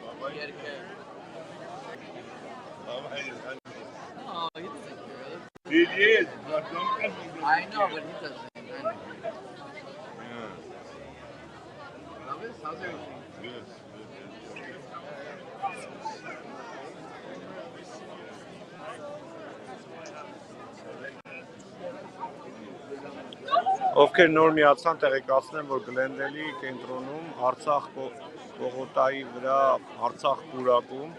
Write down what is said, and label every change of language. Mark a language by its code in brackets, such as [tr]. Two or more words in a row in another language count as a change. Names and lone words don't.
[en] Oh, he doesn't care. He is, but I know, but he doesn't. How's everything? Good. [hy] Ովքեր նոր միացան, տեղեկացնեմ, որ Գլենդելի կենտրոնում Արցախ պողոտայի վրա Արցախ պուրակում